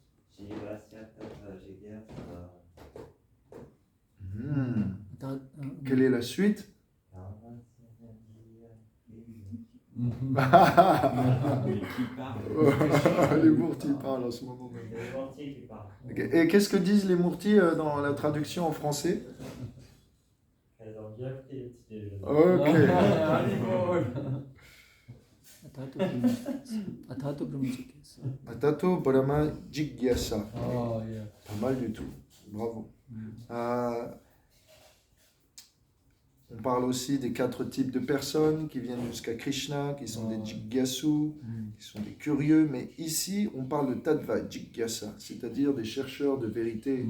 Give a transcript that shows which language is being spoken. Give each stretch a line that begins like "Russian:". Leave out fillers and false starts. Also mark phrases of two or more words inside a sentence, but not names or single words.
French: Quelle est la suite? Les Murtis parlent en ce moment même. Et qu'est-ce que disent les Murtis dans la traduction en français?
Sanskrit: Ok. अथातो ब्रह्म जिज्ञासा.
English: Oh, yeah.
French: Pas mal du tout. Bravo. On parle aussi des 4 types de personnes qui viennent jusqu'à Krishna, qui sont des Jigyasu, qui sont des curieux, mais ici on parle de
Sanskrit: तत्त्व जिज्ञासा,
French: c'est-à-dire des chercheurs de vérité.